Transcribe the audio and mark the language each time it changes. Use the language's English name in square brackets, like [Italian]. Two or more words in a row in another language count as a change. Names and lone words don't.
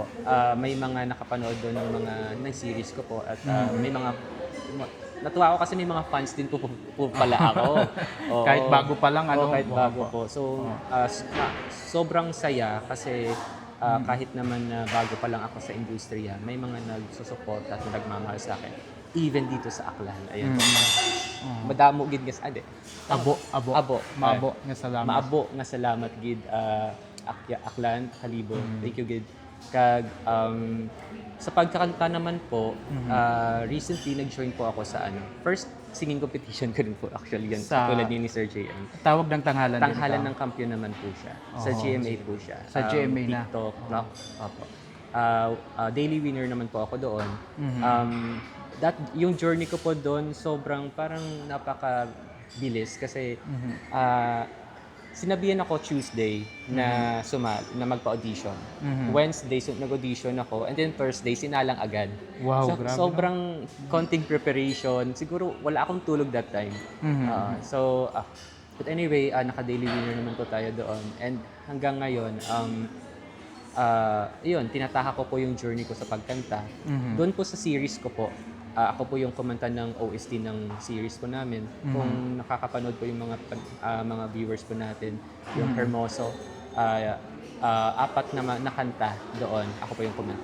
[Filipino] May mga nakapanood doon ng series ko po at may mga natuwa ako kasi may mga fans din po pala ako. Oo. Kahit bago pa lang, ano? Oo, kahit bago po. So, sobrang saya kasi kahit naman na bago pa lang ako sa industriya, may mga nagsusuporta at nagmamahal sa akin. Even dito sa Aklan. Ayan po. [Aklanon] Madamo gid nga ade. Abo. Maabo nga salamat. Maabo nga salamat gid Aklan, Kalibo. [English] Thank you [Aklanon] gid. [Filipino] Kag sa pagkakanta naman po, recently nag-join po ako sa [English] first singing competition [Filipino] ko rin po actually yan. Tulad ni Sir JM. Tawag ng tanghalan. Tanghalan ng kampiyon naman po siya. Sa GMA po siya. Sa GMA na. TikTok, Rock. Opo. [English] Daily winner [Filipino] naman po ako doon. Yung journey ko po doon, sobrang parang napakabilis kasi sinabihan ako Tuesday na magpa-audition. Wednesday nag-audition ako [English] and then [Filipino] Thursday sinalang agad. Wow, So, grabe. sobrang konting preparation. Siguro wala akong tulog [English] that time. But anyway, [Filipino] naka-daily winner naman po tayo doon. And hanggang ngayon, yun, tinataha ko po yung journey ko sa pagkanta. Doon po sa series ko po, ako po yung kumanta ng OST ng series po namin. Kung nakakapanood po yung mga viewers po natin, yung Hermoso, apat na kanta doon, ako po yung kumanta.